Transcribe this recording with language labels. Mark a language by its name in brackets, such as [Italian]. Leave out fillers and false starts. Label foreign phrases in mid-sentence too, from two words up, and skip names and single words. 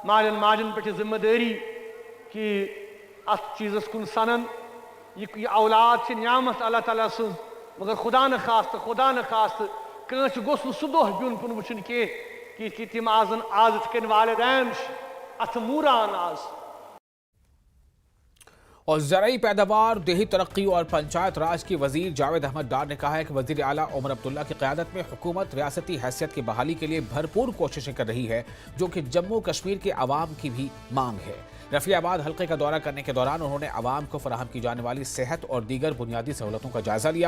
[Kashmiri] مالٮ۪ن ماجن پٮ۪ٹھ چھِ ذمہ دٲری کہ اتھ چیزس کُن سنن۔ یہ اولاد چھِ نعمت اللہ تعالیٰ سٕنٛز، مگر خدا نخواستہ کٲنٛسہِ گوٚژھ نہٕ سُہ دۄہ بیُن کُن وٕچھُن کینٛہہ کہ تِم آزن آز یِتھ کٔنۍ والدین چھِ اتھٕ موٗران آز۔ [Urdu] اور زرعی پیداوار، دیہی ترقی اور پنچایت راج کے وزیر جاوید احمد ڈار نے کہا ہے کہ وزیر اعلیٰ عمر عبداللہ کی قیادت میں حکومت ریاستی حیثیت کی بحالی کے لیے بھرپور کوششیں کر رہی ہے، جو کہ جموں کشمیر کے عوام کی بھی مانگ ہے۔ رفیع آباد حلقے کا دورہ کرنے کے دوران انہوں نے عوام کو فراہم کی جانے والی صحت اور دیگر بنیادی سہولتوں کا جائزہ لیا۔